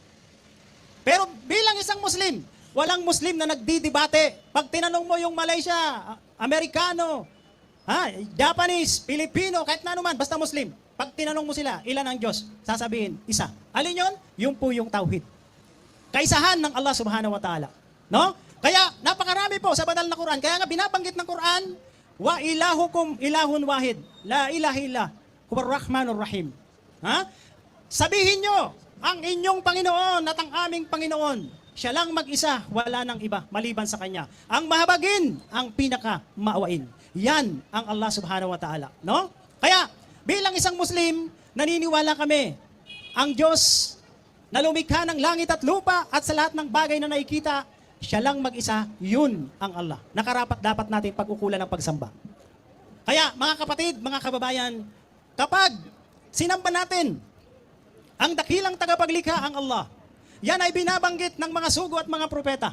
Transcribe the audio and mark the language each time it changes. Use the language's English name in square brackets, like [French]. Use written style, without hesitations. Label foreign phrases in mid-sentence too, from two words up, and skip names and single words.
[Filipino] Pero bilang isang Muslim, walang Muslim na nagdidebate. Pag tinanong mo yung Malaysia, Amerikano, Japanese, Pilipino, kahit na naman, basta Muslim. Pag tinanong mo sila, ilan ang Diyos? Sasabihin, isa. Alin yun? Yung po yung tauhid. Kaisahan ng Allah [Arabic] سبحانه وتعالى. [Filipino] No? Kaya, napakarami po sa banal na Quran. Kaya nga binabanggit ng Quran, [Arabic] وإلهكم إله واحد. لا إله إلا هو الرحمن الرحيم. [Filipino] Sabihin nyo, ang inyong Panginoon at ang aming Panginoon, siya lang mag-isa, wala nang iba, maliban sa Kanya. Ang mahabagin, ang pinaka-maawain. Yan ang Allah [Arabic] سبحانه وتعالى. [Filipino] No? Kaya, bilang isang Muslim, naniniwala kami, ang Diyos na lumikha ng langit at lupa at sa lahat ng bagay na nakikita, siya lang mag-isa, yun ang Allah. Nakarapat dapat natin pag-ukulan ng pagsamba. Kaya, mga kapatid, mga kababayan, kapag sinamba natin ang dakilang tagapaglikha, ang Allah, yan ay binabanggit ng mga sugo at mga propeta.